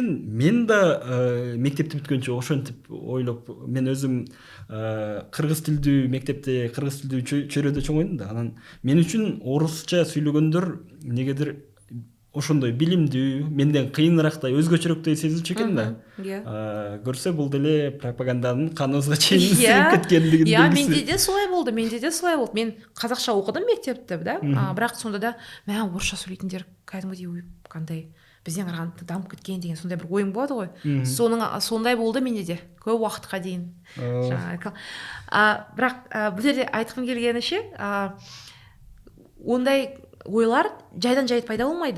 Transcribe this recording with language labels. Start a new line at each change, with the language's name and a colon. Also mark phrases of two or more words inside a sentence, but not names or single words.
Kyrgyz: Мен да мектепти бүткөнчө ошентип ойлоп, мен өзүм кыргыз тилдүү мектепте, кыргыз тилдүү чөйрөдө чоңойдум да. Анан мен үчүн орусча сүйлөгөндөр негедир ошондой билимдүү, менден кыйынырактай, өзгөчөрөөктөй сезилчү экен да. Көрсө бул деле пропаганданын каныбызга чейин сиңип кеткендигин белгиси.
Kazakh: Менде де солай болды. Мен қазақша окудум мектепте, да. Бірақ сонда да мә орысша сөйлейтіндер кәдімгідей кандай бізден қарағанда дамып кеткен деген сондай бір ойым болады ғой. Сондай болды менде де көп уақытқа дейін. Бірақ бұл жерде айтқым келгені ше, ондай ойлар жайдан жай пайда болмайды.